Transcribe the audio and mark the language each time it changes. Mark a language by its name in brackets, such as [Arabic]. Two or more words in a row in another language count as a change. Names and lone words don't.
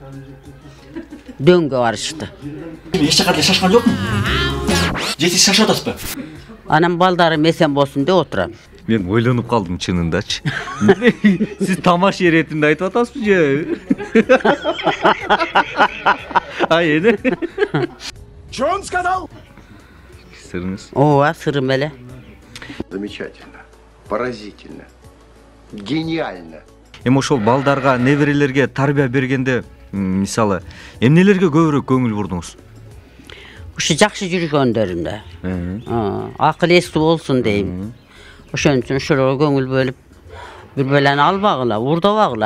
[Kyrgyz] Дөңгө барышты. Эч жака деле шашкан жокмун. Жетиş шашып атасызбы? Анан балдарым эсен болсун деп отурам. Мен ойлонуп калдым чынындачы. Сиз тамаш эретинде айтып атасызбы же? Ай эне. [Russian] Что он сказал? [Kyrgyz] Сырыңыз? Ооба, сырым эле. [Russian] Замечательно, поразительно, гениально. [Kyrgyz] Эми ошол балдарга, неберелерге тарбия бергенде, мисалы, эмнелерге көбүрөөк көңүл бурдуңуз? Ушу жакшы жүргөндөрүндө. Акыл эстүү болсун дейм. Ошон үчүн ошолорго көңүл бөлүп, бир белени албагыла, урдабагыла.